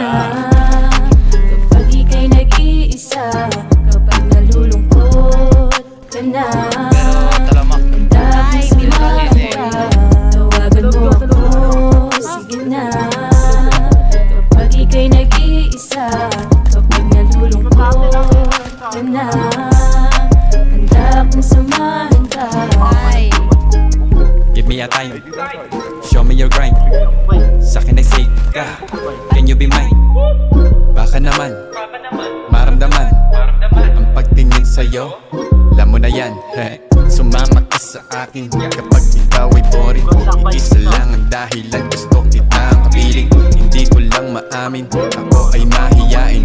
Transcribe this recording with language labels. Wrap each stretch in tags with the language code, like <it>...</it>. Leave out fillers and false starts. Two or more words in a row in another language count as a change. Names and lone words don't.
<tl>Kapag ika'y nag-iisa, kapag nalulungkot ka na, handa akong samahan ka. Tawagan mo ako, sige na. Kapag ika'y nag-iisa, kapag nalulungkot ka na, handa akong samahan ka.</tl> <en>Give me a time, show me your grind.</en> <tl>Sa'kin ay say ka,</tl> <en>can you be mine?</en> <tl>Baka naman, maramdaman ang pagtingin sa'yo, alam mo na yan. Sumama ka sa akin kapag ikaw ay boring. Isa lang ang dahilan, gusto kitang kapiling. Hindi ko lang maamin, ako ay mahiyain.</tl>